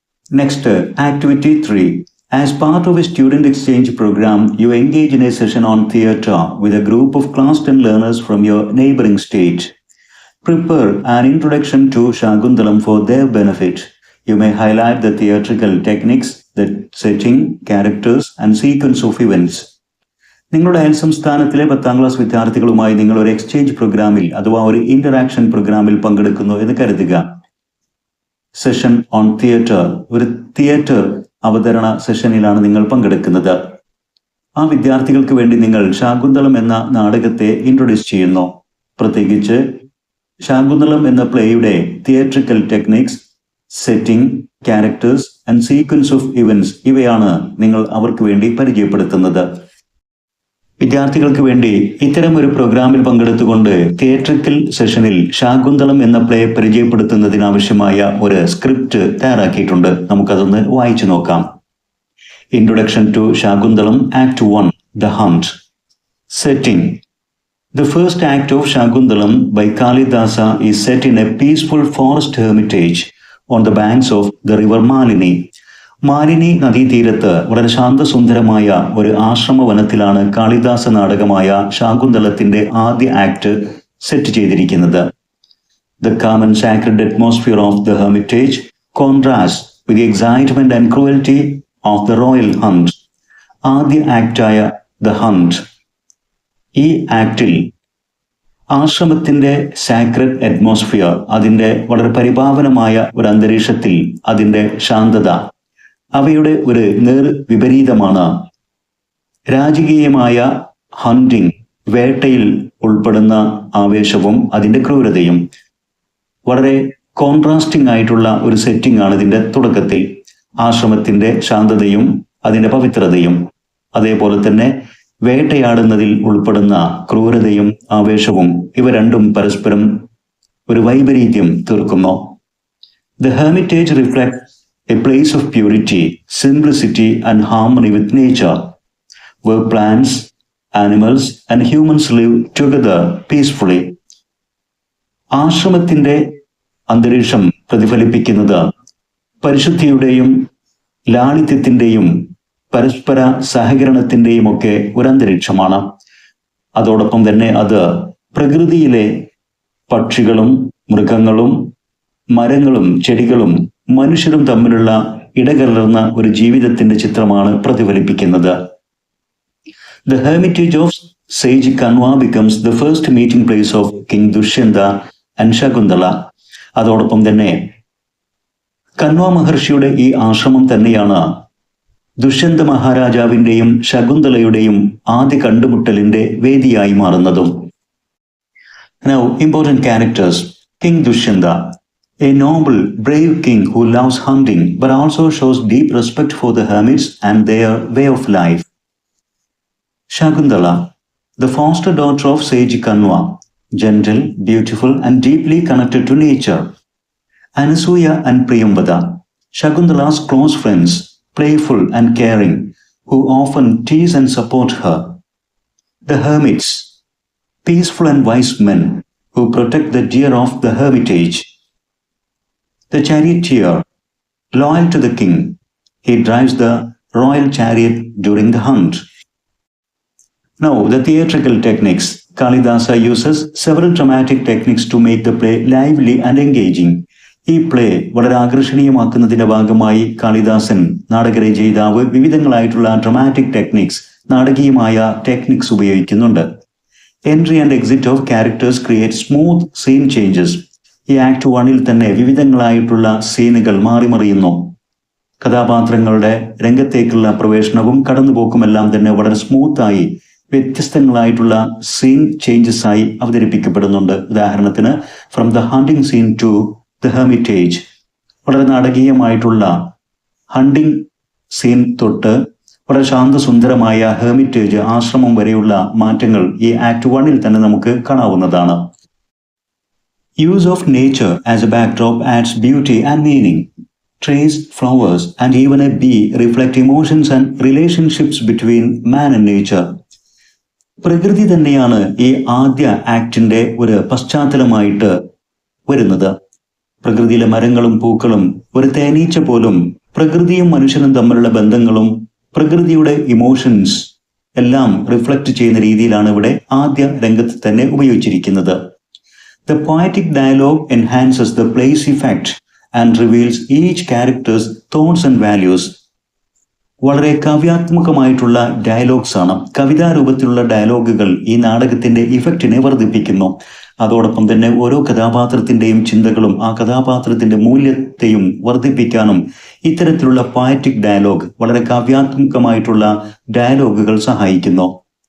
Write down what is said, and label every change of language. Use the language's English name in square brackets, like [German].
[English] Next, Activity 3. As part of a student exchange program, you engage in a session on theatre with a group of class 10 learners from your neighboring state. Prepare an introduction to Shakuntalam for their benefit. You may highlight the theatrical techniques, the setting, characters, and sequence of events. [Malayalam] നിങ്ങളുടെ അയൽ സംസ്ഥാനത്തിലെ 10ാം class വിദ്യാർത്ഥികളുമായി നിങ്ങൾ ഒരു exchange പ്രോഗ്രാമിൽ അഥവാ ഒരു interaction പ്രോഗ്രാമിൽ പങ്കെടുക്കുന്നു എന്ന് കരുതുക. [English] session on theatre, [Malayalam] ഒരു തിയേറ്റർ അവതരണ സെഷനിലാണ് നിങ്ങൾ പങ്കെടുക്കുന്നത്. ആ വിദ്യാർത്ഥികൾക്ക് വേണ്ടി നിങ്ങൾ ശാകുന്തളം എന്ന നാടകത്തെ ഇൻട്രൊഡ്യൂസ് ചെയ്യുന്നു. പ്രത്യേകിച്ച് ശാകുന്തളം എന്ന പ്ലേയുടെ [English] theatrical techniques, setting, characters and sequence of events [Malayalam] ഇവയാണ് നിങ്ങൾ അവർക്ക് വേണ്ടി പരിചയപ്പെടുത്തുന്നത്. വിദ്യാർത്ഥികൾക്ക് വേണ്ടി ഇത്തരം ഒരു പ്രോഗ്രാമിൽ പങ്കെടുത്തുകൊണ്ട് തിയേറ്ററിക്കൽ സെഷനിൽ ശാകുന്തളം എന്ന പ്ലേ പരിചയപ്പെടുത്തുന്നതിനാവശ്യമായ ഒരു സ്ക്രിപ്റ്റ് തയ്യാറാക്കിയിട്ടുണ്ട്. നമുക്കതൊന്ന് വായിച്ചു നോക്കാം. [English] Introduction to Shakuntalam act 1, the hunt. Setting. The first act of Shakuntalam by Kalidasa is set in a peaceful forest hermitage on the banks of the river Malini. [Malayalam] Malini നദീതീരത്ത് വളരെ ശാന്തസുന്ദരമായ ഒരു ആശ്രമ വനത്തിലാണ് കാളിദാസ നാടകമായ ശാകുന്തളത്തിന്റെ ആദ്യ ആക്ട് സെറ്റ് ചെയ്തിരിക്കുന്നത്. [English] The calm and sacred atmosphere of the hermitage contrasts with the excitement and cruelty of the royal hunt. [Malayalam] ആദ്യ ആക്ടായ The Hunt. ഈ ആക്ടിൽ ആശ്രമത്തിന്റെ sacred atmosphere, അതിൻ്റെ വളരെ പരിപാവനമായ ഒരു അന്തരീക്ഷത്തിൽ അതിൻ്റെ ശാന്തത, അവയുടെ ഒരു വിപരീതമാണ് രാജകീയമായ ഹണ്ടിങ്, വേട്ടയിൽ ഉൾപ്പെടുന്ന ആവേശവും അതിൻ്റെ ക്രൂരതയും. വളരെ കോൺട്രാസ്റ്റിംഗ് ആയിട്ടുള്ള ഒരു സെറ്റിംഗ് ആണ് ഇതിൻ്റെ തുടക്കത്തിൽ. ആശ്രമത്തിന്റെ ശാന്തതയും അതിൻ്റെ പവിത്രതയും, അതേപോലെ തന്നെ വേട്ടയാടുന്നതിൽ ഉൾപ്പെടുന്ന ക്രൂരതയും ആവേശവും, ഇവ രണ്ടും പരസ്പരം ഒരു വൈപരീത്യം തീർക്കുന്നു. [English] The hermitage reflects a place of purity, simplicity and harmony with nature, where plants, animals and humans live together peacefully. [Malayalam] ആശ്രമത്തിന്റെ അന്തരീക്ഷം പ്രതിഫലിപ്പിക്കുന്നത് പരിശുദ്ധിയുടെയും ലാളിത്യത്തിന്റെയും പരസ്പര സഹകരണത്തിന്റെയും ഒക്കെ ഒരു അന്തരീക്ഷമാണ്. അതോടൊപ്പം തന്നെ അത് പ്രകൃതിയിലെ പക്ഷികളും മൃഗങ്ങളും മരങ്ങളും ചെടികളും മനുഷ്യരും തമ്മിലുള്ള ഇടകലർന്ന ഒരു ജീവിതത്തിന്റെ ചിത്രമാണ് പ്രതിഫലിപ്പിക്കുന്നത്. [English] The hermitage of sage Kanwa becomes the first meeting place of King Dushyanta and Shakuntala. [Malayalam] അതോടൊപ്പം തന്നെ കണ്വ മഹർഷിയുടെ ഈ ആശ്രമം തന്നെയാണ് ദുഷ്യന്ത മഹാരാജാവിന്റെയും ശകുന്തളയുടെയും ആദ്യ കണ്ടുമുട്ടലിന്റെ വേദിയായി മാറുന്നതും. [English] Now, important characters. King Dushyanta, a noble, brave king who loves hunting but also shows deep respect for the hermits and their way of life. Shakuntala, the foster daughter of sage Kanwa, gentle, beautiful and deeply connected to nature. Anasuya and Priyambada, Shakuntala's close friends, playful and caring, who often tease and support her. The hermits, peaceful and wise men who protect the deer of the hermitage. The charioteer, loyal to the king, he drives the royal chariot during the hunt. Now, the theatrical techniques. Kalidasa uses several dramatic techniques to make the play lively and engaging. [Malayalam] ഈ play വളരെ ആകർഷണീയമാക്കുന്നതിന്റെ ഭാഗമായി Kalidasan നാടകരചയിതാവ് വിവിധങ്ങളായിട്ടുള്ള dramatic techniques, നാടകീയമായ techniques ഉപയോഗിക്കുന്നുണ്ട്. [English] Entry and exit of characters create smooth scene changes. [Malayalam] ഈ act 1-ൽ തന്നെ വിവിധങ്ങളായിട്ടുള്ള സീനുകൾ മാറിമറിയുന്നു. കഥാപാത്രങ്ങളുടെ രംഗത്തേക്കുള്ള പ്രവേശനവും കടന്നുപോക്കുമെല്ലാം തന്നെ വളരെ സ്മൂത്തായി വ്യത്യസ്തങ്ങളായിട്ടുള്ള സീൻ ചേഞ്ചസ് ആയി അവതരിപ്പിക്കപ്പെടുന്നുണ്ട്. ഉദാഹരണത്തിന് [English] from the hunting scene to the hermitage, [Malayalam] വളരെ നാടകീയമായിട്ടുള്ള ഹണ്ടിങ് സീൻ തൊട്ട് വളരെ ശാന്തസുന്ദരമായ ഹെർമിറ്റേജ് ആശ്രമം വരെയുള്ള മാറ്റങ്ങൾ ഈ ആക്ട് 1-ൽ തന്നെ നമുക്ക് കാണാവുന്നതാണ്. [English] Use of nature as a backdrop adds beauty and meaning. Trees, flowers, and even a bee reflect emotions and relationships between man and nature. [Malayalam] പ്രകൃതി തന്നെയാണ് ഈ ആദ്യ ആക്ടിന്റെ ഒരു പശ്ചാത്തലമായിട്ട് വരുന്നത്. പ്രകൃതിയിലെ മരങ്ങളും പൂക്കളും ഒരു തേനീച്ച പോലും പ്രകൃതിയും മനുഷ്യനും തമ്മിലുള്ള ബന്ധങ്ങളും പ്രകൃതിയുടെ ഇമോഷൻസ് എല്ലാം റിഫ്ലക്റ്റ് ചെയ്യുന്ന രീതിയിലാണ് ഇവിടെ ആദ്യ രംഗത്ത് തന്നെ ഉപയോഗിച്ചിരിക്കുന്നത്. [English] The poetic dialogue enhances the play's effect and reveals each character's thoughts and values. [Malayalam] വളരെ കാവ്യാത്മകമായിട്ടുള്ള ഡയലോഗ്സ് ആണ്. കവിതാ രൂപത്തിലുള്ള ഡയലോഗുകൾ ഈ നാടകത്തിന്റെ ഇഫക്റ്റിനെ വർദ്ധിപ്പിക്കുന്നു. അതോടൊപ്പം തന്നെ ഓരോ കഥാപാത്രത്തിന്റെയും ചിന്തകളും ആ കഥാപാത്രത്തിന്റെ മൂല്യത്തെയും വർദ്ധിപ്പിക്കാനും ഇത്തരത്തിലുള്ള പോയറ്റിക് ഡയലോഗ്, വളരെ കാവ്യാത്മകമായിട്ടുള്ള ഡയലോഗുകൾ സഹായിക്കുന്നു.